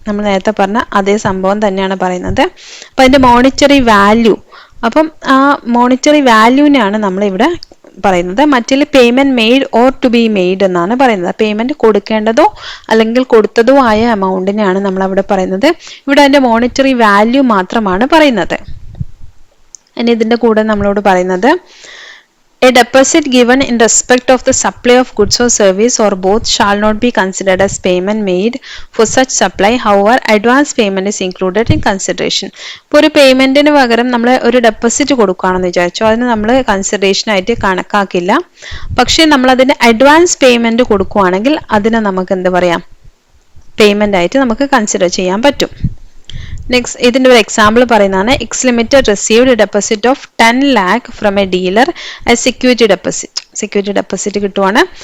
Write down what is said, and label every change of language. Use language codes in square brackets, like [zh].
[ml] നമ്മൾ നേരത്തെ പറഞ്ഞ അതേ സംഭവം തന്നെയാണ് പറയുന്നത്. അപ്പം അതിന്റെ മോണിറ്ററി വാല്യൂ, അപ്പം ആ മോണിറ്ററി വാല്യൂവിനെയാണ് നമ്മളിവിടെ പറയുന്നത്. മറ്റേ payment [en] made or to be made [ml] എന്നാണ് പറയുന്നത്. പേയ്മെന്റ് കൊടുക്കേണ്ടതോ അല്ലെങ്കിൽ കൊടുത്തതോ ആയ എമൗണ്ടിനെയാണ് നമ്മൾ അവിടെ പറയുന്നത്. ഇവിടെ അതിന്റെ മോണിറ്ററി വാല്യൂ മാത്രമാണ് പറയുന്നത്. ഇനി ഇതിന്റെ കൂടെ നമ്മളോട് പറയുന്നത് [en] a deposit given in respect of the supply of goods or service or both shall not be considered as payment made for such supply. However, advance payment is included in consideration. [ml] ഇപ്പോൾ ഒരു പേയ്മെന്റിന് പകരം നമ്മൾ ഒരു deposit കൊടുക്കുകയാണെന്ന് വിചാരിച്ചു, അതിന് നമ്മൾ consideration ആയിട്ട് കണക്കാക്കില്ല. പക്ഷേ നമ്മൾ അതിന് അഡ്വാൻസ് പേയ്മെന്റ് കൊടുക്കുകയാണെങ്കിൽ അതിനെ നമുക്ക് എന്ത് പറയാം, പേയ്മെന്റ് ആയിട്ട് നമുക്ക് കൺസിഡർ ചെയ്യാൻ പറ്റും. നെക്സ്റ്റ് ഇതിൻ്റെ ഒരു എക്സാമ്പിൾ പറയുന്നതാണ് [en] X limited received deposit of 10 lakh from a dealer as security deposit [ml] കിട്ടുവാണ്.